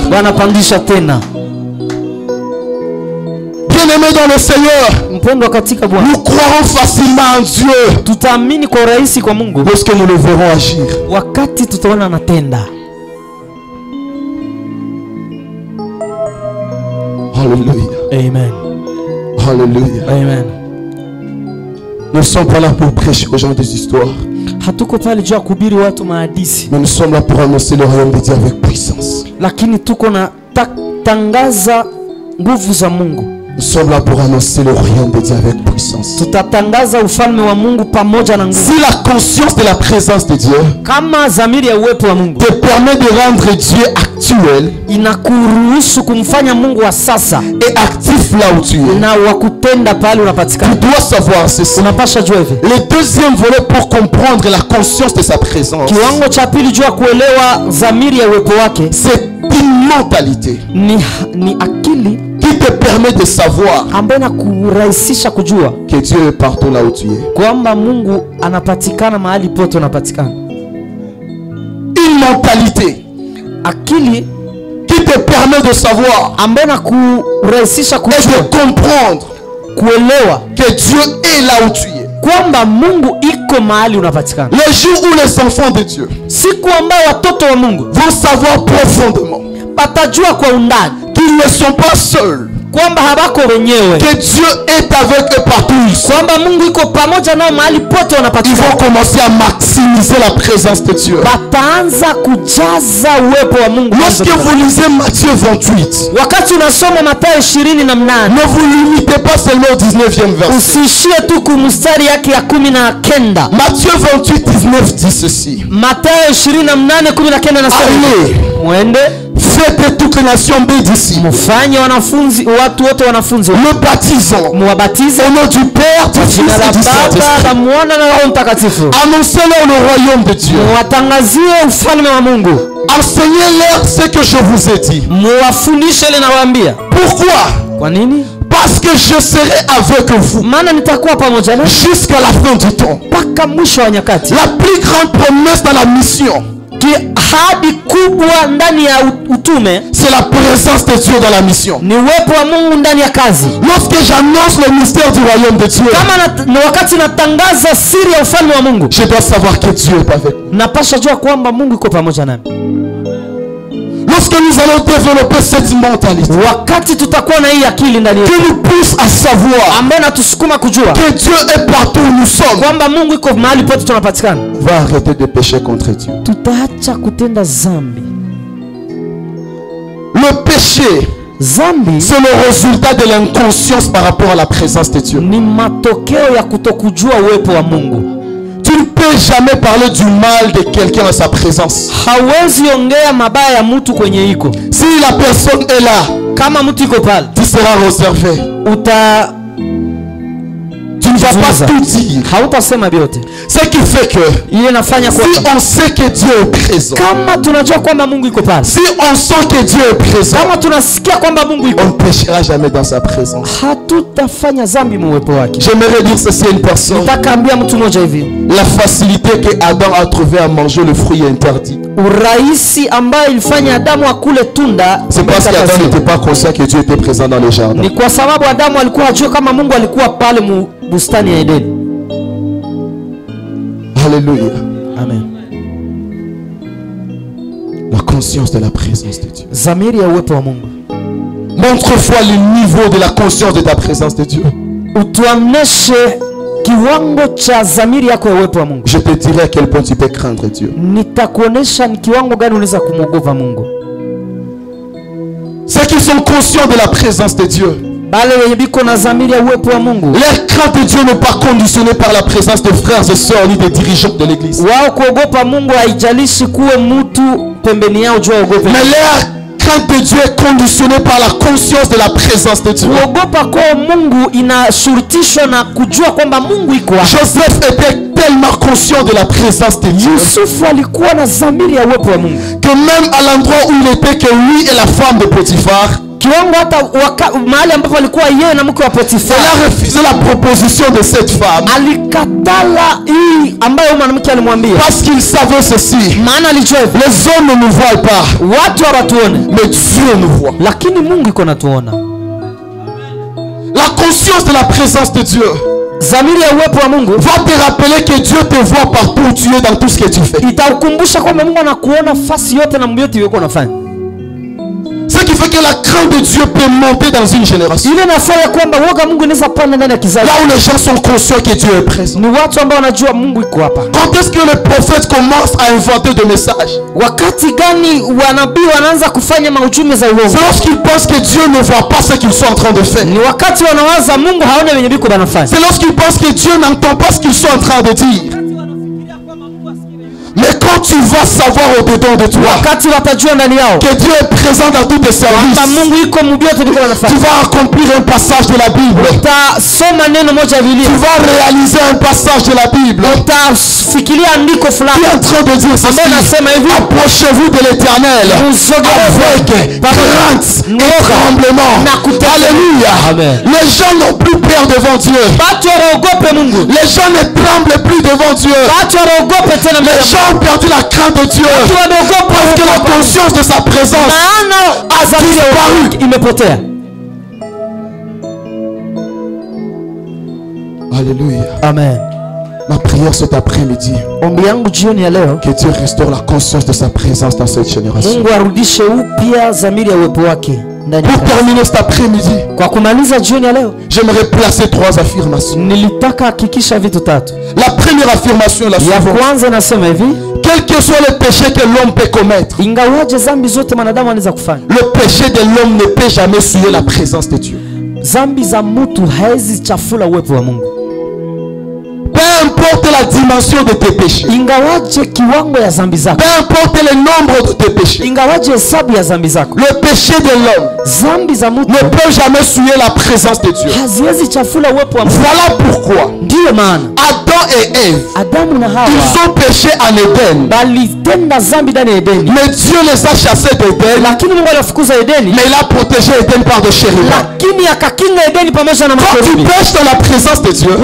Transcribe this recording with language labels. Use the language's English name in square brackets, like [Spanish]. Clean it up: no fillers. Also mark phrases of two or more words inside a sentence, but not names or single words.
[Swahili] Bwana, pandisha tena. [French] Bien-aimé dans le Seigneur, [Swahili] Mpendwa katika Bwana, [French] nous croirons facilement en Dieu [Swahili] tutaamini kwa urahisi kwa Mungu [French] lorsque nous le verrons agir. [Swahili] wakati tutaona anatenda. [French] Alléluia. Amen. Alléluia. Amen. Nous ne sommes pas là pour prêcher aux gens des histoires, [Swahili] Hatuko pale juu ya kuhubiri watu mahadisi, [French] mais nous sommes là pour annoncer le royaume de Dieu avec puissance. [Swahili] lakini tuko na tangaza nguvu za Mungu. [French] Nous sommes là pour annoncer le royaume de Dieu avec puissance. [Swahili] Tutatangaza ufalme wa Mungu pamoja na nguvu. [French] Si la conscience de la présence de Dieu [Swahili] Kama dhamiri ya uwepo wa Mungu [French] te permet de rendre Dieu actuel [Swahili] inakuruhusu kumfanya Mungu wa sasa [French] et actif là où tu es, [Swahili] na wa kutenda pale [French] tu [Swahili] unapatikana, [French] dois savoir ceci. [Swahili] unapasha jua hivi. [French] Le deuxième volet pour comprendre la conscience de sa présence, [Swahili] Kiwango cha pili juu ya kuelewa dhamiri ya uwepo wake [French] c'est une mentalité [Swahili] ni akili [French] qui te permet de savoir [Swahili] ambayo inakurahisisha kujua [French] que Dieu est partout là où tu es. [Swahili] kwamba Mungu anapatikana mahali pote unapatikana. [French] Une mentalité [Swahili] Akili [French] qui te permet de savoir [Swahili] ambayo inakurahisisha [French] et [Swahili] kujua, [French] de comprendre [Swahili] kuelewa [French] que Dieu est là où tu es. [Swahili] kwamba Mungu iko mahali unapatikana. [French] Le jour où les enfants de Dieu [Swahili] Siku ambayo watoto wa Mungu [French] vont savoir profondément [Swahili] patajua kwa undani [French] qu'ils ne sont pas seuls, [Swahili] kwamba habako wenyewe, [French] que Dieu est avec eux partout où ils sont. [Swahili] kwamba Mungu iko pamoja nao mahali pote [French] Ils [Swahili] wanapatikana. [French] vont commencer à maximiser la présence de Dieu. [Swahili] Bataanza kujaza uwepo wa Mungu. [French] Lorsque vous lisez Matthieu 28, [Swahili] Wakati unasoma Mathayo 28, [French] ne vous limitez pas seulement au 19e verset. [Swahili] usiishie tu kumstari yake ya 19. [French] Matthieu 28, 19 dit ceci. [Swahili] Mathayo 28:19 nasema, [French] Allez, [Swahili] mwende [French] faites de toutes les nations des disciples, [Swahili] mfanye wanafunzi, watu wote wanafunzi, [French] le baptisant [Swahili] muwabatize [French] au nom du Père, du Fils [Swahili] jina la [French] et du [Swahili] Baba [French] Saint-Esprit. [Swahili] na Mwana na Roho Mtakatifu. [French] Annoncez-leur le royaume de Dieu. [Swahili] Muwatangazie ufalme wa Mungu. [French] Enseignez-leur ce que je vous ai dit. [Swahili] Muwafundishe ile nawaambia. [French] Pourquoi? [Swahili] Kwa nini? [French] Parce que je serai avec vous [Swahili] Maana nitakuwa pamoja na [French] jusqu'à la fin du temps. [Swahili] mpaka mwisho wa nyakati. [French] La plus grande promesse dans la mission, [Swahili] Ahadi kubwa ndani ya utume [French] c'est la présence de Dieu dans la mission. [Swahili] ni uwepo wa Mungu ndani ya kazi. [French] Lorsque j'annonce le mystère du royaume de Dieu, [Swahili] Kama na wakati natangaza siri ya ufalme wa Mungu, [French] je dois savoir que Dieu est avec nous. [Swahili] napasha jua kwamba Mungu iko pamoja nami. [French] Lorsque nous allons développer cette mentalité [Swahili] Wakati tutakuwa na hii akili ndani yetu [French] qui nous pousse à savoir [Swahili] ambayo natusukuma kujua [French] que Dieu est partout où nous sommes, [Swahili] kwamba Mungu iko mahali pote tunapatikana, [French] on va arrêter de pécher contre Dieu. [Swahili] tutaacha kutenda zambi. [French] Le péché, [Swahili] Zambi [French] c'est le résultat de l'inconscience par rapport à la présence de Dieu. [Swahili] ni matokeo ya kutokujua uwepo wa Mungu. [French] Tu ne peux jamais parler du mal de quelqu'un à sa présence. [Swahili] Hawezi ongea mabaya ya mtu kwenye iko. [French] Si la personne est là, [Swahili] Kama mtu iko pale, [French] tu seras réservé. Tu ne vas pas tout dire. [Swahili] hautasema vyote. [French] Ce qui fait que [Swahili] Ile nafanya [French] si [Swahili] kwamba [French] on sait que Dieu est présent, [Swahili] kama tunajua kwamba Mungu iko pale, [French] si on sent que Dieu est présent, [Swahili] kama tunasikia kwamba Mungu [French] on [Swahili] iko, [French] ne péchera jamais dans sa présence. [Swahili] hatutafanya zambi mu uwepo wake. [French] J'aimerais dire ceci à une personne. [Swahili] Nitakaambia mtu mmoja hivi, [French] La facilité que Adam a trouvé à manger le fruit interdit, [Swahili] urahisi ambayo ilifanya Adamu akule tunda [French] c'est parce qu'Adam n'était pas conscient que Dieu était présent dans le jardin. [Swahili] ni kwa sababu Adamu alikuwa hajua kama Mungu alikuwa pale mu bustani ya Edeni. [French] Alléluia. Amen. La conscience de la présence de Dieu. [Swahili] Zamiri ya uwepo wa Mungu. [French] Montre-moi le niveau de la conscience de ta présence de Dieu. [Swahili] Utuamneshe kiwango cha zamiri yako ya uwepo wa Mungu. [French] Je te dirai à quel point tu peux craindre Dieu. [Swahili] Nitakuonesha ni kiwango gani unaweza kumwogopa Mungu. [French] Ceux qui sont conscients de la présence de Dieu, [Swahili] Bale wenye biko na zamiri ya uwepo wa Mungu, [French] leur crainte de Dieu n'est pas conditionnée par la présence de frères et sœurs ni des dirigeants de l'église. [Swahili] wao kuogopa Mungu haijalishi kuwe mtu pembeni yao jua ogope. [French] Mais leur crainte de Dieu est conditionnée par la conscience de la présence de Dieu. [Swahili] Kuogopa kwa Mungu inashurutishwa na kujua kwamba Mungu iko hapo. [French] Joseph était tellement conscient de la présence de Dieu [Swahili] Yusufu alikuwa na zamiri ya uwepo wa Mungu [French] que même à l'endroit où il était, que lui et la femme de Potiphar, [Swahili] kiwango hata mahali ambapo alikuwa yeye na mke wa [French] il [Swahili] Potifar [French] a refusé la proposition de cette femme [Swahili] alikatala hii ambayo mwanamke alimwambia, [French] parce qu'il savait ceci. [Swahili] maana alijua hivi, [French] Les hommes ne nous voient pas, [Swahili] watu hawatuone [French] mais Dieu nous voit. [Swahili] lakini Mungu iko natuona. [French] La conscience de la présence de Dieu [Swahili] Zamiri ya uwepo wa Mungu [French] va te rappeler que Dieu te voit partout où tu es, dans tout ce que tu fais. [Swahili] itakukumbusha kwamba Mungu anakuona fasi yote na mambo yote yuko unafanya. [French] Ce qui fait que la crainte de Dieu peut monter dans une génération. [Swahili] Ile nafanya kwamba woga Mungu inaweza panda ndani ya kizazi. [French] Là où les gens sont conscients que Dieu est présent. [Swahili] Ni watu ambao wanajua Mungu iko hapa. [French] Quand est-ce que les prophètes commencent à inventer des messages? [Swahili] Wakati gani wanabii wanaanza kufanya maujumbe za uongo? [French] C'est lorsqu'ils pensent que Dieu ne voit pas ce qu'ils sont en train de faire. [Swahili] Ni wakati wanawaza Mungu haone wenye biko banafanya. [French] C'est lorsqu'ils pensent que Dieu n'entend pas ce qu'ils sont en train de dire. Mais quand tu vas savoir au-dedans de toi [Swahili] Wakati watajua ndani yao [French] que Dieu est présent dans tous tes services, [Swahili] kwamba Mungu iko mubiote biko banafanya. [French] tu vas accomplir un passage de la Bible. [Swahili] Utasoma neno moja ya [French] Tu [Swahili] Biblia. [French] vas réaliser un passage de la Bible. [Swahili] Utafikiria andiko [French] Tu [Swahili] fulani. [French] es en train de dire ceci. [Swahili] Ambaye nasema hivi, [French] Approchez-vous de l'Éternel avec crainte et tremblement. Alléluia. Amen. Les gens n'ont plus peur devant Dieu. [Swahili] Watu waogope Mungu. [French] Les gens ne tremblent plus devant Dieu. [Swahili] Watu waogope tena mbele [French] Les [Swahili] ya Mungu. [French] gens ont perdu la crainte de Dieu [Swahili] Watu waogope [French] parce que la conscience de sa présence [Swahili] maana [French] a disparu. [Swahili] imepotea. [French] Alléluia. Amen. Ma prière cet après-midi, [Swahili] Ombi yangu jioni ya leo, [French] que Dieu restaure la conscience de sa présence dans cette génération. [Swahili] Mungu arudishe upya zamiri ya uwepo wake [French] Pour terminer cet après-midi, [Swahili] Kwa kumaliza jioni ya leo, [French] j'aimerais placer 3 affirmations. [Swahili] nilitaka hakikisha vitu 3. [French] La première affirmation est la [Swahili] Ya [French] suivante. [Swahili] kwanza nasema hivi, [French] Quel que soit le péché que l'homme peut commettre, [Swahili] ingawaje zambi zote mwanadamu anaweza kufanya, [French] le péché de l'homme ne peut jamais souiller la présence de Dieu. [Swahili] zambi za mtu haezi chafula uwepo wa Mungu. [French] Peu importe la dimension de tes péchés, [Swahili] Ingawaje kiwango ya zambi zako, [French] peu importe le nombre de tes péchés, [Swahili] ingawaje hesabu ya zambi zako, [French] le péché de l'homme [Swahili] zambi za mtu [French] ne peut jamais souiller la présence de Dieu. [Swahili] haziwezi chafula uwepo wa Mungu. [French] Voilà pourquoi [Swahili] Ndiyo maana [French] Adam et Ève, [Swahili] Adamu na Hawa [French] ils ont péché en Éden. [Swahili] balitenda zambi ndani ya Edeni, [French] Mais Dieu les a chassés d'Éden, [Swahili] lakini Mungu alifukuza Edeni, [French] mais il a protégé Éden par de chérubins. [Swahili] lakini akakinga Edeni pamoja na [French] Quand tu [Swahili] makerubi. [French] pêches dans la présence de Dieu,